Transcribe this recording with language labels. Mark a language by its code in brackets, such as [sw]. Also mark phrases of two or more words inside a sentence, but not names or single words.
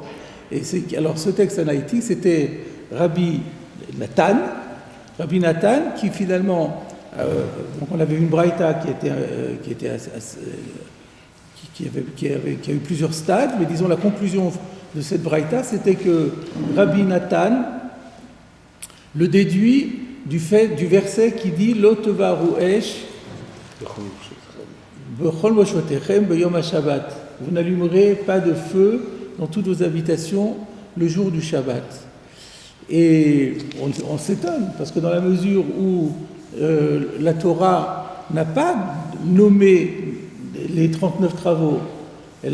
[fr] Alors ce texte anaïtique, c'était Rabbi Nathan, qui finalement, donc on avait une braïta qui a eu plusieurs stades, mais disons la conclusion de cette braïta, c'était que Rabbi Nathan le déduit du verset qui dit [he] לא תבערו אש בכל משבתיכם ביום השבת. [fr] Vous n'allumerez pas de feu dans toutes vos habitations le jour du Shabbat. Et on s'étonne, parce que dans la mesure où la Torah n'a pas nommé les 39 travaux, elle